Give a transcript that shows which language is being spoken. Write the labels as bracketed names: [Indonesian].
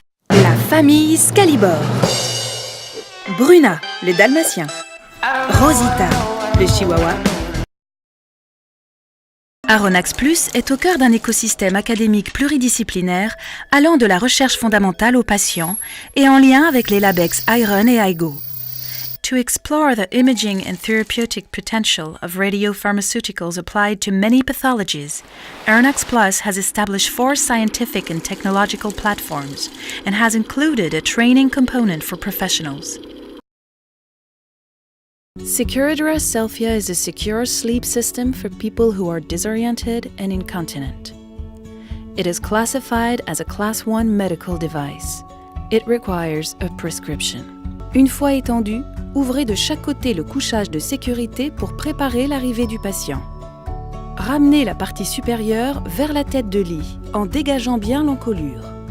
[French] La famille Scalibor. Bruna, le dalmatien. Rosita, le chihuahua. Aronax Plus est au cœur d'un écosystème académique pluridisciplinaire allant de la recherche fondamentale aux patients et en lien avec les Labex iRun et iGo. [English] To explore the imaging and therapeutic potential of radiopharmaceuticals applied to many pathologies, Aronax Plus has established 4 scientific and technological platforms and has included a training component for professionals. Securidra Selfia is a secure sleep system for people who are disoriented and incontinent. It is classified as a Class 1 medical device. It requires a prescription. [French] Une fois étendu, ouvrez de chaque côté le couchage de sécurité pour préparer l'arrivée du patient. Ramenez la partie supérieure vers la tête de lit, en dégageant bien l'encolure.